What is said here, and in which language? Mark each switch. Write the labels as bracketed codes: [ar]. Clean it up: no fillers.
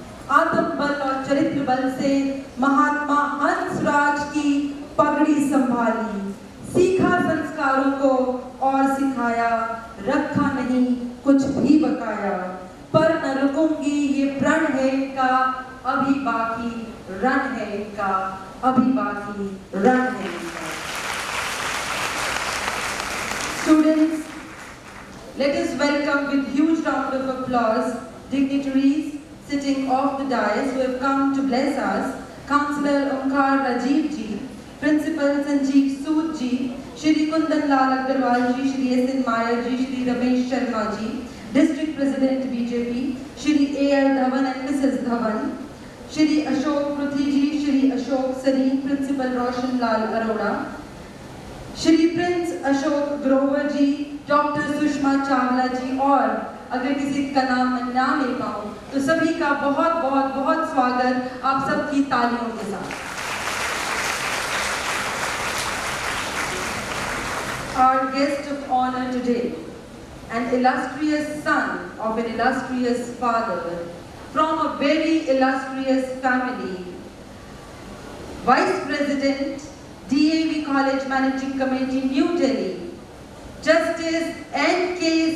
[hi] आत्म बल और चरित्र बल से महात्मा हंसराज की पगड़ी संभाली. सीखा संस्कार संस्कारों को और सिखाया, रखा नहीं कुछ भी बकाया। पर न रुकूंगी ये प्रण है इनका, अभी बाकी रण है इनका, अभी बाकी रण है इनका। [en] Students, let us welcome with huge round of applause dignitaries sitting off the dais who have come to bless us. Councillor Omkar Rajiv ji, Principal Sanjeev Sood ji, Shri Kundan Lal Agarwal ji, Shri S.N. Mayar ji, Shri Ramesh Sharma ji, District President BJP, Shri A.L. Dhawan and Mrs. Dhawan, Shri Ashok Pruthi ji, Shri Ashok Sareen, Principal Roshan Lal Arora, Shri Prince Ashok Grover ji, Dr. [hi] Sushma Chawla ji और अगर किसी का नाम मैं ना ले पाऊँ तो सभी का बहुत बहुत बहुत स्वागत आप सबकी तालियों के साथ। [en] Our guest of honor today, an illustrious son of an illustrious father from a very illustrious family, Vice President, DAV College Managing Committee, New Delhi, Justice N.K.